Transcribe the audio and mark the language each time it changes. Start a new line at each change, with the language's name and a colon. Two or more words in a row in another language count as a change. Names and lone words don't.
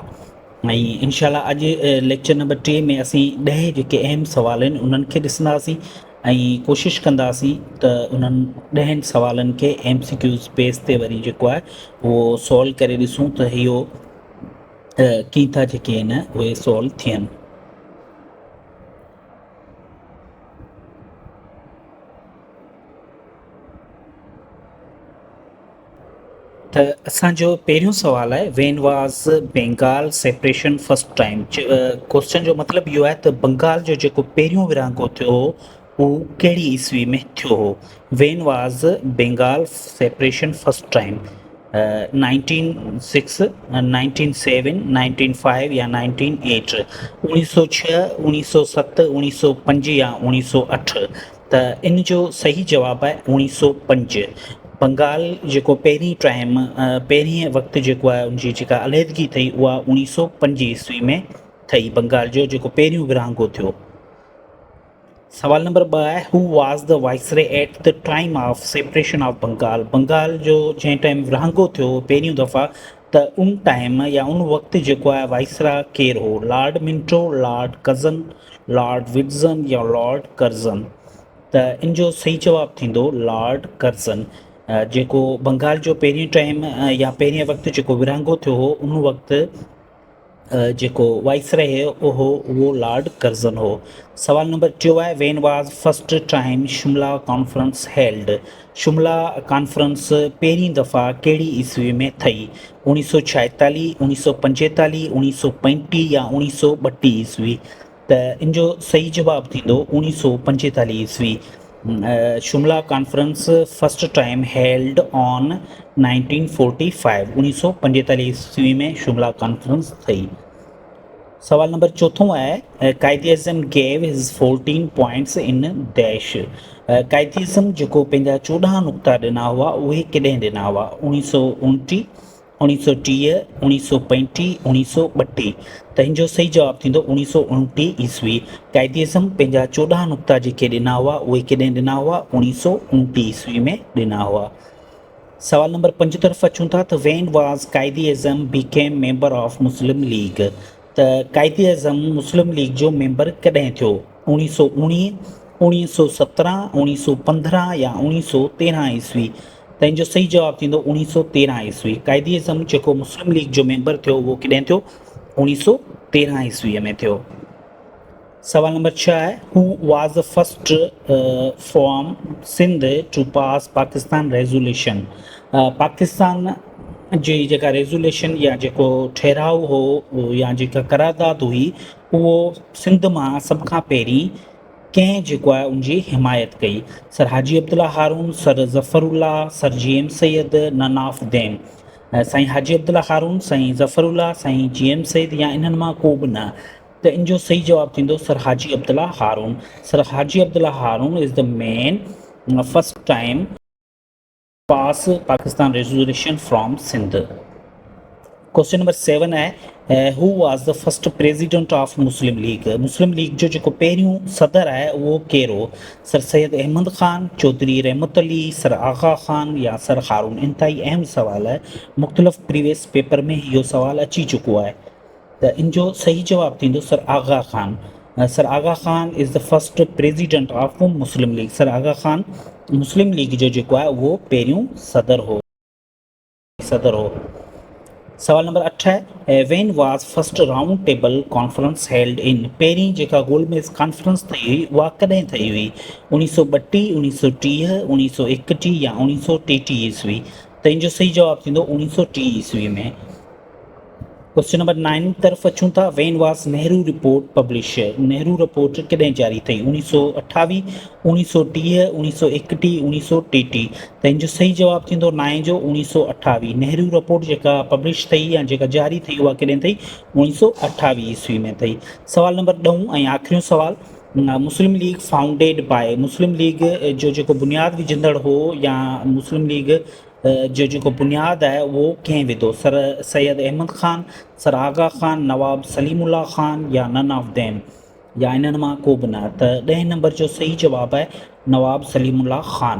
Sindhi: ऐं इनशाला अॼु लेक्चर नंबर 3 में असीं 10 जेके अहम सवाल आहिनि उन्हनि खे ॾिसंदासीं ऐं कोशिशि कंदासीं त उन्हनि 10 सवालनि खे
English: MCQs page
Sindhi: ते वरी जेको आहे उहो सॉल्व करे ॾिसूं त इहो कीअं था जेके आहिनि उहे सॉल्व थियनि। त असांजो पहिरियों सुवालु आहे,
English: When was Bengal separation first time.
Sindhi: क्वेश्चन जो मतिलबु इहो आहे त बंगाल जो जेको पहिरियों विरहाङो थियो हो उहो कहिड़ी ईस्वी में थियो हो।
English: When was Bengal separation first time, 1906, 1907, 1905 या 1908, 1906, 1907, 1905 या 1908।
Sindhi: त इन जो सही जवाबु आहे 1905। बंगाल जेको पहिरीं टाइम पहिरीं वक़्तु जेको आहे उनजी जेका अलहदगी थी उहा 1905 ईस्वी में थी। बंगाल जो जेको पहिरियों विरहाङो थियो। सवाल नंबर 2 आहे,
English: Who was the viceroy at the time of separation of Bengal.
Sindhi: बंगाल जो जंहिं टाइम विरहाङो थियो पहिरियों दफ़ा त उन टाइम या उन वक़्तु जेको आहे वाइसरा केरु हो? लॉर्ड मिंटो, लॉर्ड कर्ज़न, लॉर्ड विड्ज़न या लॉर्ड कर्ज़न। त इन जो सही जवाबु थींदो लॉर्ड कर्ज़न। जेको बंगाल जो पहिरीं टाइम या पहिरें वक़्तु जेको विरहाङो थियो हो उन वक़्तु जेको वाइसरे हो उहो लॉर्ड कर्ज़न हो। सवाल नंबर 4 आहे,
English: When was first time Shimla conference held.
Sindhi: शिमला कॉन्फ्रेंस पहिरीं दफ़ा कहिड़ी ईस्वी में थी? 1946, 1945, 1935 या 1932 ईस्वी। त इन जो सही जवाबु थींदो 1945 ईस्वी।
English: Shimla conference first time held on 1945, 1945
Sindhi: ईस्वी में
English: शिमला कॉन्फ्रेंस थी।
Sindhi: सवाल नंबर 4 आहे,
English: Quaid-e-Azam gave his 14 points in dash.
Sindhi: कायदे-ए-आज़म जेको पंहिंजा 14 नुक़्ता ॾिना हुआ उहे कॾहिं ॾिना हुआ? 1929, 1930, 1935, 1932। त हिन जो सही जवाबु थींदो 1929 ईस्वी। कायदे-ए-आज़म पंहिंजा 14 नुक़्ता जेके ॾिना हुआ उहे कॾहिं ॾिना हुआ? 1929 ईस्वी में ॾिना हुआ। सवाल नंबर 5 तरफ़ अचूं था त
English: When was Quaid-e-Azam became member of Muslim League.
Sindhi: त कायदे-ए-आज़म मुस्लिम लीग जो मेंबर कॾहिं थियो? 1919, 1917, 1915 या 1913 ईस्वी। त इन जो सही जवाबु थींदो 1913 ईस्वी। कायदे-ए-आज़म जेको मुस्लिम लीग जो मेंबर थियो उहो कॾहिं थियो? 1913 ईस्वीअ में थियो। सवाल नंबर 6 आहे,
English: Who was the first from Sindh to pass Pakistan resolution.
Sindhi: पाकिस्तान जी जेका रेज़ोल्यूशन या जेको ठहराउ हो या जेका करारदाद हुई उहो सिंध मां सभ खां पहिरीं कंहिं जेको आहे उनजी हिमायत कई?
English: सर हाजी अब्दुल्ला हारून, सर ज़फ़रुल्लाह, सर GM सैयद, none of them.
Sindhi: साईं हाजी अब्दुल्ला हारून, साईं ज़फ़रुल्लाह, साईं GM सैयद या इन्हनि मां को बि न। त इन जो सही जवाबु थींदो सर हाजी अब्दुल्ला हारून।
English: Sir Haji Abdullah Haroon is the man first time pass Pakistan resolution from Sindh. question number 7 आहे, Who was the first president of Muslim League.
Sindhi: मुस्लिम लीग जो जेको पहिरियों सदर आहे उहो केरु हो? सर सैयद अहमद ख़ान, चौधरी रहमत अली, सर आगा ख़ान या सर हारून। इंतहाई अहम सवाल आहे, मुख़्तलिफ़
English: previous paper
Sindhi: में इहो सवाल अची चुको आहे। त इन जो सही जवाबु थींदो सर आगा ख़ान।
English: Sir Agha Khan is the first president of Muslim League.
Sindhi: सर आगा ख़ान मुस्लिम लीग जो जेको आहे उहो पहिरियों सदर हो। सवाल नंबर 8 है
English: When was first round table conference held in
Sindhi: पहिरीं जेका गोलमेज कॉन्फ्रेंस थी हुई उहा कॾहिं ठही हुई 1932 1930 1931 या 1933 ईस्वी त इन जो सही जवाब थींदो 1930 ईस्वी में। क्वेश्चन नंबर 9 तरफ़ अचूं था
English: When was Nehru report publish
Sindhi: नेहरू रिपोर्ट कॾहिं जारी थी 1928 1930 1931 1933 त इन जो सही जवाब थींदो 9 जो 1928 नेहरू रिपोर्ट जेका पब्लिश थी या जेका जारी थी उहा कॾहिं थी 1928 ईस्वी में थी। सवाल नंबर 10 ऐं आख़िरी सवाल
English: Muslim League founded by
Sindhi: मुस्लिम लीग जो जेको बुनियादु विझंदड़ हो या मुस्लिम लीग जो जेको बुनियादु आहे उहो कंहिं विधो सर सैयद अहमद ख़ान सर आगा ख़ान नवाब सलीमुल्लाह ख़ान या
English: none of them
Sindhi: या इन्हनि मां को बि न त 10 नंबर जो सही जवाबु आहे नवाब सलीमुल्लाह ख़ान।